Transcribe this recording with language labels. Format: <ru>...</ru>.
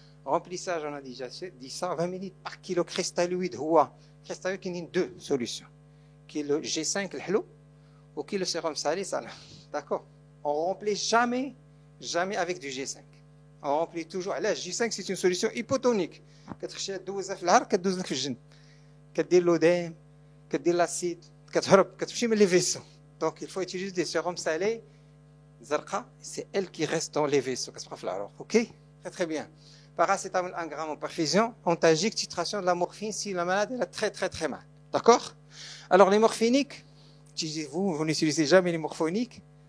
<fr>Remplissage, on a déjà dit ça. 20 minutes par kilo cristalloïde. Cristalloïde qui a 2 solutions. Qui est le G5, le hello, ou qui est le sérum salé, ça. D'accord? On ne remplit jamais avec du G5. On remplit toujours. Là, G5, c'est une solution hypotonique.</fr> <ar>كتخشى تدوزها في العرق كتدوز لك في الجن. كدير l'odème, كدير l'acide, كتهرب, كتمشي من les vaisseaux.</ar> <fr>Donc, il faut utiliser des sérums salés. Zarqa, c'est elle qui reste dans les vaisseaux. Ok? Très très bien. Paracétamol 1 gramme en perfusion. Antalgique, titration de la morphine si la malade elle a très très très mal. D'accord? Alors les morphiniques, vous n'utilisez jamais les morphiniques.</fr>